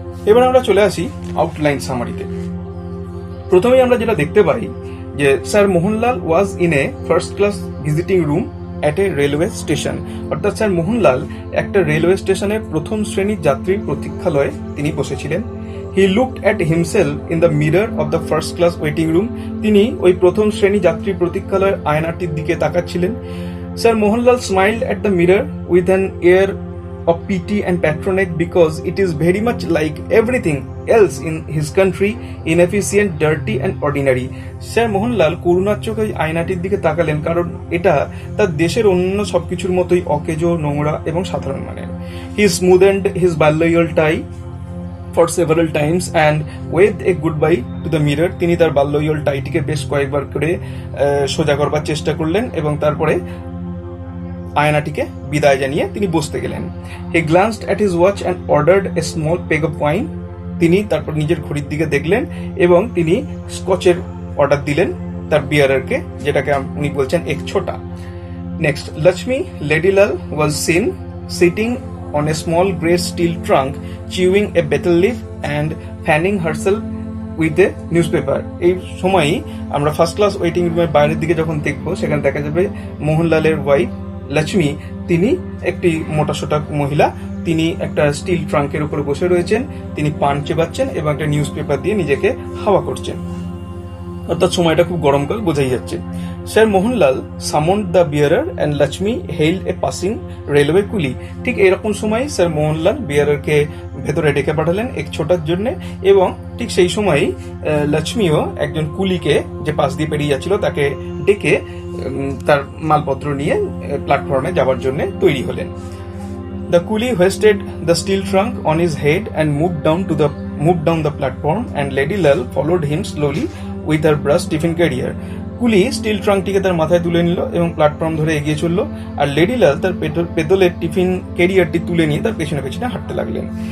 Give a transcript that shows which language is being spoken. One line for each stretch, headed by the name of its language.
Bangla: এবার আমরা চলে আসি আউটলাইন সামারিতে। প্রথমেই আমরা যেটা দেখতে পাই যে sir Mohanlal
English: was in a first class visiting room at a railway station,
Bangla: অর্থাৎ স্যার মোহনলাল একটা রেলওয়ে স্টেশনের প্রথম শ্রেণীর যাত্রীর প্রতীক্ষালয়ে তিনি বসেছিলেন।
English: He looked at himself in the mirror of the first class waiting room.
Bangla: তিনি ওই প্রথম শ্রেণী যাত্রী প্রতীক্ষালয়ের আয়নাটির দিকে তাকাচ্ছিলেন।
English: Sir Mohanlal smiled at the mirror with an air of pity and patronage because it is very much like everything else in his country, inefficient, dirty and ordinary.
Bangla: Sir Mohanlal করুণার চোখে আয়নাটির দিকে তাকালেন, কারণ এটা তার দেশের অন্য সবকিছুর মতোই অকেজো, নোংরা এবং সাধারণ মানের।
English: He smoothed his balloyal tie for several times and waved a goodbye to the mirror.
Bangla: তিনি তার বাল্যইয়ল টাইটিকে বেশ কয়েকবার করে সোজা করবার চেষ্টা করলেন এবং তারপরে আয়নাটিকে বিদায় জানিয়ে তিনি বসতে গেলেন।
English: He glanced at his watch and ordered a small peg of wine.
Bangla: তিনি তারপর নিজের ঘড়ির দিকে দেখলেন এবং তিনি স্কচের অর্ডার দিলেন তার বিয়ারারকে, যেটাকে উনি বলছেন এক ছোটা।
English: Next, Lakshmi লেডিলাল was seen sitting on a small grey steel trunk, chewing a betel leaf and fanning herself with a newspaper.
Bangla: এই সময়ই আমরা ফার্স্ট ক্লাস ওয়েটিং রুমের বাইরের দিকে যখন দেখবো, সেখানে দেখা যাবে মোহনলালের ওয়াইফ লক্ষ্মী, তিনি একটি মোটাসোটা মহিলা, তিনি একটা স্টিল ট্রাঙ্কের উপরে বসে রয়েছেন, তিনি পান চেবাচ্ছেন এবং একটা নিউজ পেপার দিয়ে নিজেকে হাওয়া করছেন, অর্থাৎ সময়টা খুব গরমকাল বোঝাই যাচ্ছে।
English: Sir Mohanlal summoned the bearer and Lakshmi hailed a passing railway coolie.
Bangla: ঠিক এরকম সময় স্যার মোহনলাল বিয়ারারকে ভেতরে ডেকে পাঠালেন এক ছোটার জন্য, এবং ঠিক সেই সময়ই লক্ষ্মীও একজন কুলিকে, যে পাশ দিয়ে পেরিয়ে যাচ্ছিল, তাকে ডেকে তার মালপত্র নিয়ে প্ল্যাটফর্মে যাওয়ার জন্য তৈরি হলেন।
English: The coolie hoisted the steel trunk on his head and moved down the platform, and Lady Lal followed him slowly with her brush tiffin carrier.
Bangla: কুলি স্টিল ট্রাঙ্কটিকে তার মাথায় তুলে নিল এবং প্ল্যাটফর্ম ধরে এগিয়ে চলল, আর লেডিলাল তার পেতলের টিফিন ক্যারিয়ারটি তুলে নিয়ে তার পেছনে পেছনে হাঁটতে লাগলেন।